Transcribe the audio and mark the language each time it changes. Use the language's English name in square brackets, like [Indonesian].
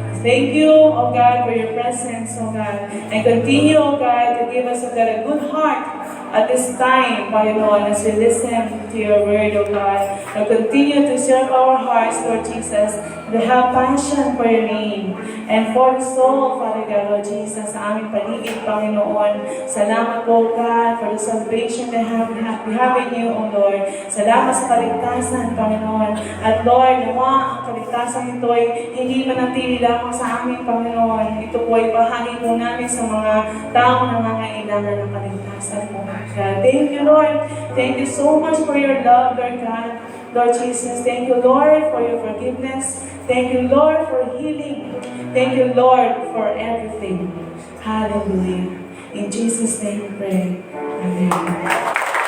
[English] Thank you, O God, for your presence, O God. And continue, O God, to give us, O God, a good heart at this time, Panginoon, as we listen to your word, O God. And continue to serve our hearts, Lord Jesus, to have passion for your name. And for the soul, Father God, Lord Jesus, [Filipino] sa aming paligid, Panginoon. Salamat po, [English] God, for the salvation that we have in you, O Lord. [Filipino] Salamat sa kaligtasan, Panginoon. At Lord, nawa ang kaligtasan ito ay hindi manatili lamang sa aming, Panginoon. Ito po ay bahagi po namin sa mga taong nangangailangan ng kaligtasan mo, God. [English] Thank you, Lord. Thank you so much for your love, Lord God. Lord Jesus, thank you, Lord, for your forgiveness. Thank you, Lord, for healing. Thank you, Lord, for everything. Hallelujah. In Jesus' name we pray. Amen.